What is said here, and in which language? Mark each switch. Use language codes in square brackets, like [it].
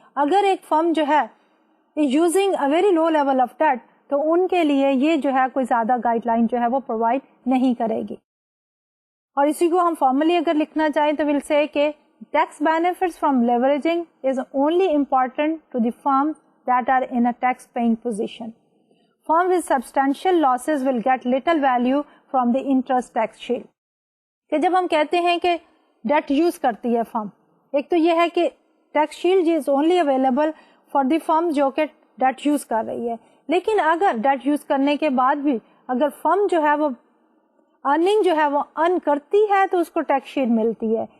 [ur] اگر ایک فرم جو ہے [en] using a very low level of debt, [ur] تو ان کے لیے یہ جو ہے کوئی زیادہ گائیڈ لائن جو ہے وہ پرووائڈ نہیں کرے گی. اور اسی کو ہم فارملی اگر لکھنا چاہیں تو ول سے [en] کہ tax benefits from leveraging is only important to the firm that are in a tax paying position. Firm with substantial losses will get little value from the interest tax shield. [ur] کہ جب ہم کہتے ہیں کہ ڈیٹ یوز کرتی ہے فرم، ایک تو یہ ہے کہ [en] tax shield is only available for the firm [ur] جو کہ ڈیٹ یوز کر رہی ہے. لیکن اگر ڈیٹ یوز کرنے کے بعد بھی اگر فرم جو ہے وہ ارننگ جو ہے وہ ارن کرتی ہے تو اس کو ٹیکس شیلڈ ملتی ہے.